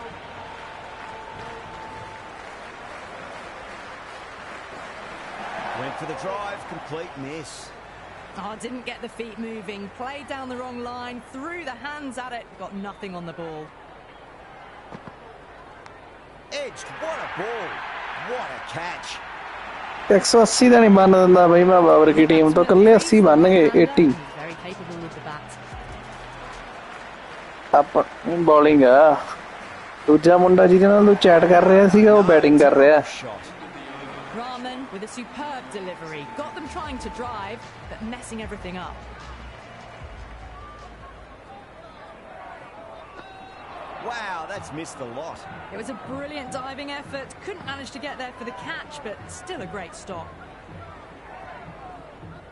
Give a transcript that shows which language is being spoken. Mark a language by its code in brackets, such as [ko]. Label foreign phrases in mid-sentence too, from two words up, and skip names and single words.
[en] Went for the drive, complete miss. Oh, didn't get the feet moving, played down the wrong line, threw the hands at it, got nothing on the ball. Edged, what a ball, what a catch. [pa] 180 ਦਾ ਨਹੀਂ ਬਣ ਦਿੰਦਾ ਬਈ ਮੈਂ ਬਾਬਰ ਦੀ ਟੀਮ ਤੋਂ ਕੱਲੇ 80 ਬਣ ਗਏ 80 [en] Very capable with the bat. [pa] ਆਪਾਂ ਬੋਲਿੰਗ ਆ ਦੂਜਾ ਮੁੰਡਾ ਜਿਹਦੇ ਨਾਲ ਤੂੰ ਚੈਟ ਕਰ ਰਿਹਾ ਸੀਗਾ ਉਹ ਬੈਟਿੰਗ ਕਰ ਰਿਹਾ [en] Rahman with a superb delivery. Got them trying to drive, but messing everything up. Wow, that's missed a lot. It was a brilliant diving effort. Couldn't manage to get there for the catch, but still a great stop.